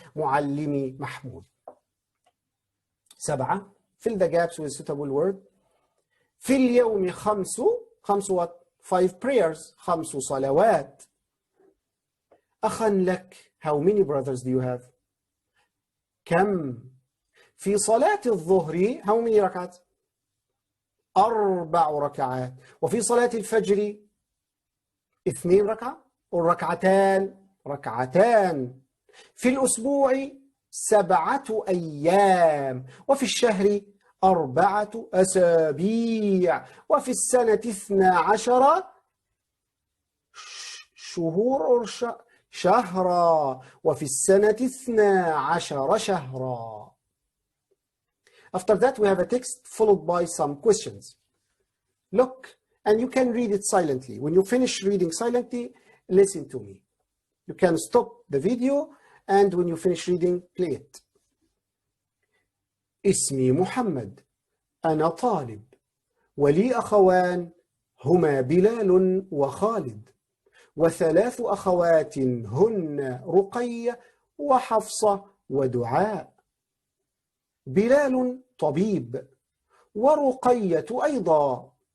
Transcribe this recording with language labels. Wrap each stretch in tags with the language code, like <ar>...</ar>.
<ar>معلمي محمود. 7.</ar> <en>Fill the gaps with suitable word.</en> <ar>في اليوم</ar> <en>5 what 5 prayers.</en> <ar>5 صلوات. أخا لك.</ar> <en>How many brothers do you have.</en> <ar>كم. في صلاة الظهر</ar> <en>how many</en> <ar>ركعات. 4 ركعات. وفي صلاة الفجر 2 ركعة ركعتان. في الأسبوع 7 أيام. وفي الشهر 4 أسابيع. وفي السنة 12 شهور شهرا. وفي السنة 12 شهرا.</ar> <en>After that we have a text followed by some questions. Look, and you can read it silently. When you finish reading silently, listen to me. You can stop the video and when you finish reading, play it.</en> <ar>اسمي محمد. أنا طالب. ولي أخوان هما بلال وخالد. و3 أخوات هن رقية وحفصة ودعاء. بلال طبيب. ورقية أيضا.</ar>